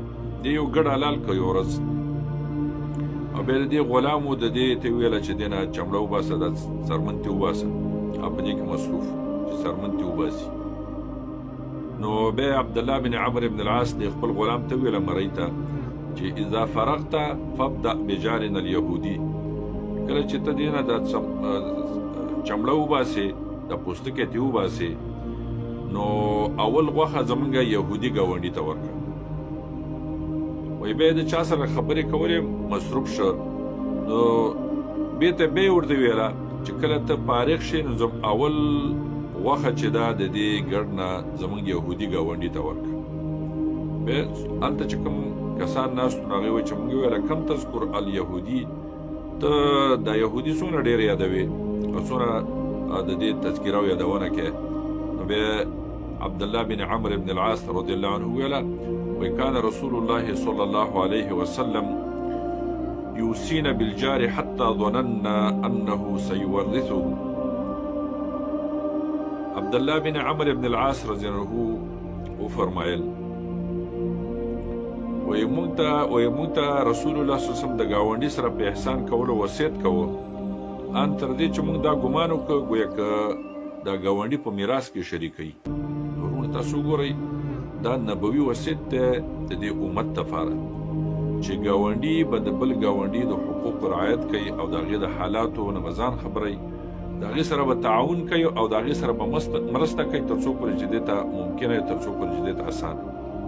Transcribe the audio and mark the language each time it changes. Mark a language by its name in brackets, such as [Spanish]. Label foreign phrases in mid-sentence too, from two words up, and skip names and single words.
[Pashto] دی یو ګډ حلال کړ یو ورځ او بیا د دې غلام و د دې ته ویله چې دې نه چمړه وباسه، دا څرمن ترې وباسه او په دې کې مصروف چې څرمن ترې وباسي. نو بیا عبدالله بن عمرو بن العاص د خپل غلام ته ویله مرۍ ته چې [Arabic] اذا فرغت فابدأ بجارنا اليهودي، [Pashto] کله چې ته دې نه دا چمړه وباسې، دا پوستکی ترې وباسې، نو اول غوښه زمونږ یهودي ګاونډي ته ورکړه. وایي بیا د چا سره خبرې کولې مصروف شه، نو بېرته بیا یې ورته ویله چې کله ته فارغ شې نو اول غوښه چې ده د دې ګډ نه زمونږ یهودي ګاونډي ته ورکړه. بیا هلته چې کوم کسان ناست نو هغې وایي چې موږ ویله [Arabic] کم تذکر الیهودي، [Pashto] ته دا یهودي څومره ډېر یادوې او څومره د دې تذکیره او یادونه کوې. نو بیا [Arabic] عبدالله بن عمرو بن العاص رضی الله عنه ویله وكان رسول الله صلى الله عليه وسلم يوصينا بالجار حتى ظننا أنه سيورثه. [Pashto] عبد الله بن عمرو بن العاص [Arabic] رضي الله عنه [Pashto] وفرمایل [Arabic] ويموت رسول الله صلى الله عليه وسلم [Pashto] د ګاونډي سره په احسان کولو وصیت کوو ان تر دې چې موږ دا ګمان وکړو ګویا که دا ګاونډي په میراث کې شریکوي. ورونه تاسو وګورئ دا نبوي وصیت دی د دې امت لپاره چې ګاونډي به د بل ګاونډي د حقوق رعایت کوي او د هغې د حالاتو نه به ځان خبروي، د هغې سره به تعاون کوي او د هغې سره به مرسته کوي تر څو پورې چې دې ته ممکنه وي، تر څو پورې چې دې ته اسانه وي.